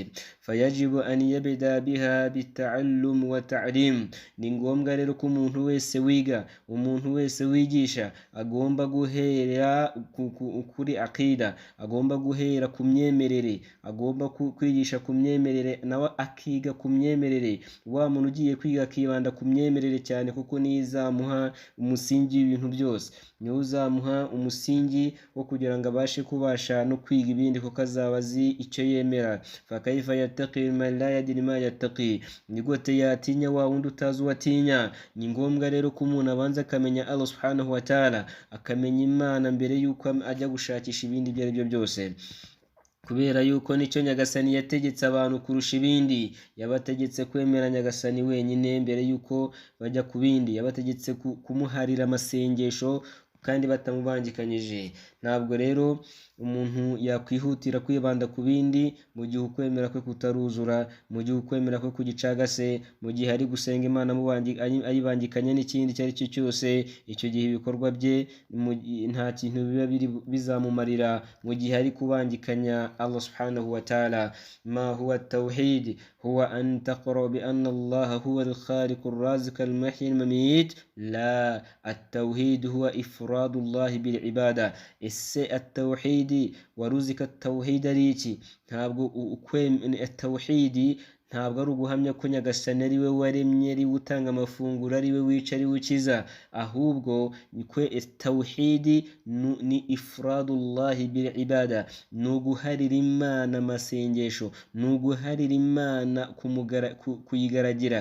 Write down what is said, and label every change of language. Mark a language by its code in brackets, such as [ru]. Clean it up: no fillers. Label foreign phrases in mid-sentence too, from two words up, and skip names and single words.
[ar] فيجب أن يبدأ بها بالتعلم والتعليم, [rw] ni ngombwa rero ko umuntu wese wiga, umuntu wese wigisha agomba guhera kuri aqida, agomba guhera ku myemerere, agomba kwigisha ku myemerere, nawe akiga ku myemerere. Wa muntu ugiye kwiga akibanda ku myemerere cyane, kuko niyo izamuha umusingi w'ibintu byose, niyo uzamuha umusingi wo kugira ngo abashe kubasha no kwiga ibindi, kuko azaba azi icyo yemera. [ar] فكيف يتقي من لا يدري ما يتقي, [rw] ni gute yatinya wa wundi utazi uwatinya? Ni ngombwa rero ko umuntu abanza akamenya [ar] الله سبحانه وتعالى, [rw] akamenya Imana mbere yuko ajya gushakisha ibindi ibyo aribyo byose, kubera yuko nicyo nyagasani yategetse abantu kurusha ibindi. Yabategetse kwemera nyagasani wenyine mbere yuko bajya ku bindi, yabategetse kumuharira amasengesho kandi batamubangikanyije. Ntabwo rero umuntu yakwihutira kwibanda ku bindi mu gihe ukwemera kwe kutaruzura, mu gihe ukwemera kwe kugicagase, mu gihe ari gusenga Imana ayibangikanya n'ikindi icyo ari cyo cyose. Icyo gihe ibikorwa bye nta kintu biba bizamumarira, mu gihe ari kubangikanya [ar] الله سبحانه وتعالى. ما هو التوحيد هو أن تقر بأن الله هو الخالق الرازق المحيي المميت. لا، التوحيد هو إفراد الله بالعبادة. [rw] Ese at-tawhid waruzika at-tawhid ari iki? Ntabwo at-tawhid ntabwo ari uguhamya ko nyagasani ari we waremye, ari we utanga amafunguro, ari we wica, ari we ukiza, ahubwo tawhidi ni [ar] إفراد الله بالعبادة, [rw] ni uguharira Imana amasengesho, ni uguharira Imana kuyigaragira.